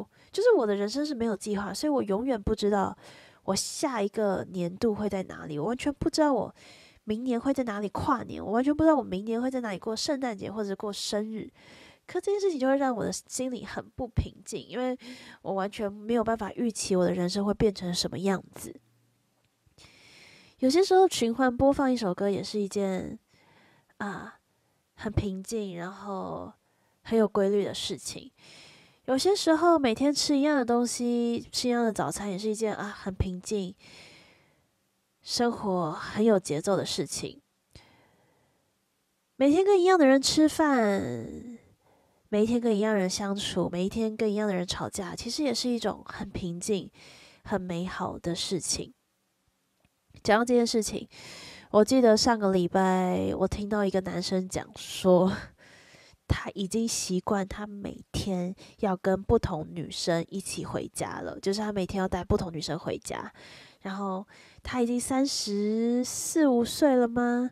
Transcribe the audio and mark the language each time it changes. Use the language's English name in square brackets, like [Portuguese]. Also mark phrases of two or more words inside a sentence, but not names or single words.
[Chinese] 就是我的人生是沒有計劃，所以我永遠不知道我下一個年度會在哪裡，我完全不知道我明年會在哪裡跨年，我完全不知道我明年會在哪裡過聖誕節或者過生日。可這件事情就會讓我的心裡很不平靜，因為我完全沒有辦法預期我的人生會變成什麼樣子。有些時候循環播放一首歌也是一件很平靜，然後很有規律的事情。有些時候每天吃一樣的東西，吃一樣的早餐，也是一件很平靜、生活很有節奏的事情。每天跟一樣的人吃飯，每一天跟一樣的人相處，每一天跟一樣的人吵架，其實也是一種很平靜、很美好的事情。講到這件事情，我記得上個禮拜我聽到一個男生講說，他已經習慣他每天要跟不同女生一起回家了，就是他每天要帶不同女生回家。然後他已經34、35歲了嗎？